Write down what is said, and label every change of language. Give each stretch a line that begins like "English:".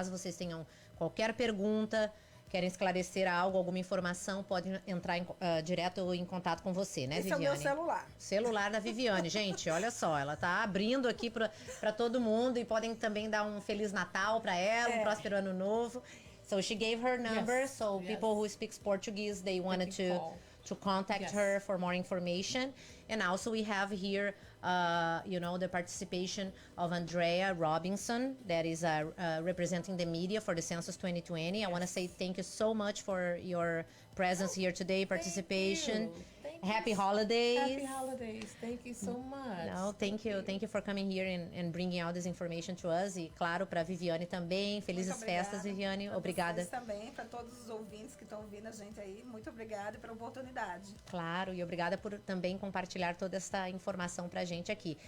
Portuguese: Caso vocês tenham qualquer pergunta, querem esclarecer algo, alguma informação, podem entrar direto em contato com você, né, Viviane? Esse é o meu celular. Celular da Viviane. Gente, olha só, ela tá abrindo aqui para todo mundo, e podem também dar um Feliz Natal para ela, um próspero ano novo.
English: So she gave her number, so people who speaks Portuguese, they wanted to contact her for more information. And also we have here, the participation of Andrea Robinson, that is representing the media for the Census 2020. I want to say thank you so much for your presence here today, participation. Happy holidays. Happy holidays. Thank you so much. No, thank you. Thank you for coming here and bringing all this information to us.
Portuguese: E, claro, para a Viviane também. Felizes festas, Viviane. Obrigada. Vocês também, para todos os ouvintes que estão ouvindo a gente aí. Muito obrigada pela oportunidade. Claro, e obrigada por também compartilhar toda essa informação para a gente aqui.